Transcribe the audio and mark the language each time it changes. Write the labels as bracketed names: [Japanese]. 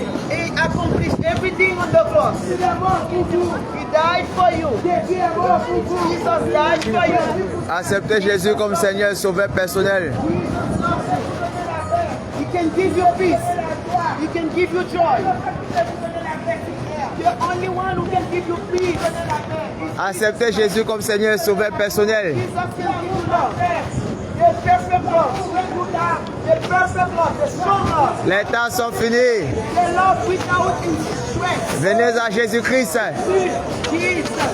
[English] He accomplished everything on the cross. [French] Il est mort pour vous. [English] He died for you. [French] Jésus est mort pour vous. [English] Jesus died for you. [French] Acceptez Jésus comme Seigneur et Sauveur personnel. [English] He can give you peace. He can give you joy. The only one who can give you peace. [French] Acceptez Jésus comme Seigneur et Sauveur personnel. [English] Jesus can give you love. The perfect love. The perfect love. The strong love. [French] Les temps sont finis. [English] The love without strength. [French] Venez à Jésus-Christ. [English] Jesus.